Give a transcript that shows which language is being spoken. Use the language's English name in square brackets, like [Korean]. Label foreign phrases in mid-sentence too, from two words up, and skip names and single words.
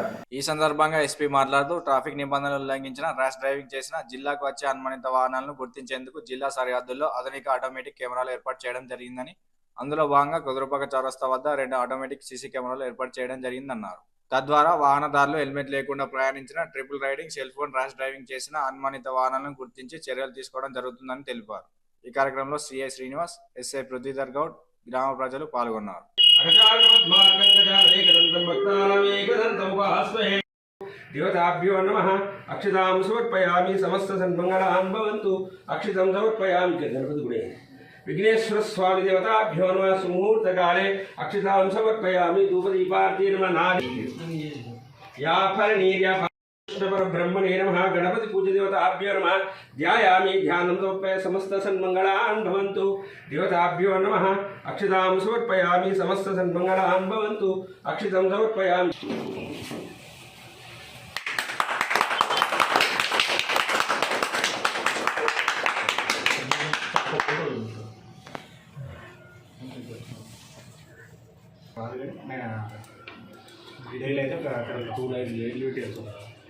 [Telugu] ఈ సందర్భంగా ఎస్పీ మాట్లాడుతూ ట్రాఫిక్ నిబంధనలు ఉల్లంఘించిన [English] rash driving [Telugu] చేసిన జిల్లాకు వచ్చే అనుమానిత వాహనాలను గుర్తించేందుకు జిల్లా సరిహద్దుల్లో ఆధునిక ఆటోమేటిక్ కెమెరాలు ఏర్పాటు చేయడం జరిగిందని, అందులో భాగంగా కుదురుపాక చౌరస్తా వద్ద 2 [English] automatic CC [Telugu] కెమెరాలు ఏర్పాటు చేయడం జరిగిందన్నారు. తద్వారా వాహనదారులు హెల్మెట్ లేకుండా ప్రయాణించిన, [English] triple riding, cell phone rash driving [Telugu] చేసిన అనుమానిత వాహనాలను గుర్తించి చర్యలు తీసుకోవడం జరుగుతుందని తెలిపారు. ఈ కార్యక్రమంలో సిఐ శ్రీనివాస్, ఎస్ఐ పృథ్వీధర్ గౌడ్, గ్రామ ప్రజలు పాల్గొన్నారు. [Sanskrit] देवताभ्यो नमः। अक्षतां समर्पयामि, समस्त सन्मंगलान् भवन्तु। अक्षतं समर्पयामि गणपति गुणे विघ्नेश्वर स्वामी देवताभ्यो नमः। सुमुहूर्त काले अक्षतां समर्पयामि, धूपदीपार्थे नमः। या फलनीर्या ब्रह्मणे नमः। गणपति पूज्य देवताभ्यो नमः। ध्यायामि, ध्यानं समर्पयामि, समस्त सन्मंगलान् भवन्तु। देवताभ्यो नमः। अक्षतां समर्पयामि, समस्त सन्मंगलान् भवन्तु। अक्षतं समर्पयामि। [Telugu] డీటెయిల్ అయితే అక్కడ 2 లైన్ ఎలివేట్ చేస్తున్నారు.